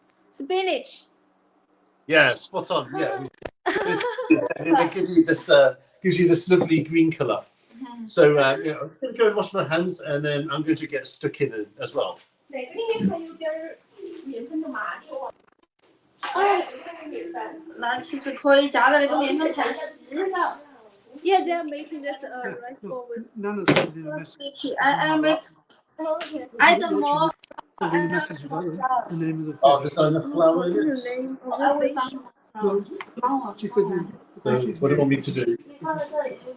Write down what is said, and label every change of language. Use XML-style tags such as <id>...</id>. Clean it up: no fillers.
<en>Spinach. Yeah, spot on. Yeah, and it gives you this lovely green color. So I'm just going to go and wash my hands, and then I'm going to get stuck in it as well.</en> <zh>那其实可以加在那个面粉太稀了。</zh> <en>Yeah, they are making this rice bowl with. Nana's sending a message. Sticky. I mix. I don't know. Sending a message about the name of the fish. Oh, there's enough flour in it. I will find. She said the So fish is what do you want me to do?</en> <zh>放在这里。</zh>